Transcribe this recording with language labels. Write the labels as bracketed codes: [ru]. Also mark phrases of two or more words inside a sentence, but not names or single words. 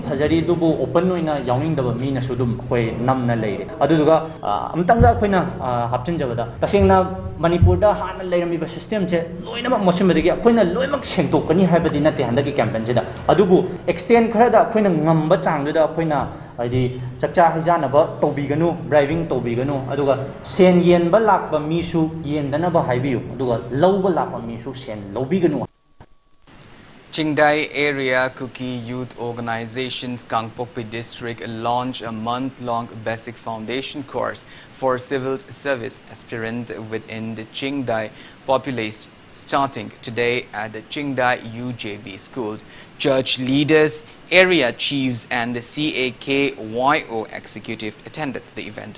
[mni] phajari dubu open noina yawning daba mi na sudum khoi namna leire aduduga amtanga khoina hapchin jabada tasengna Manipur da hana leirami ba system che loina mak mosim dagi khoina loimak sengtokani haibadi nate handaki campaign jeda adubu extend khara da khoina ngamba changdu da khoina Haidi chakcha hijanaba tobiganu, driving tobiganu, aduga sen yen ba lakba misu yen danaba haibiu, aduga lawba lakba misu sen lobiganu. [en] Chingdai Area Kuki Youth Organization's Kangpokpi District launched a month-long basic foundation course for civil service aspirants within the Chingdai population, starting today at the Chingdai UJB school. Church leaders, area chiefs and the CAKYO executive attended the event.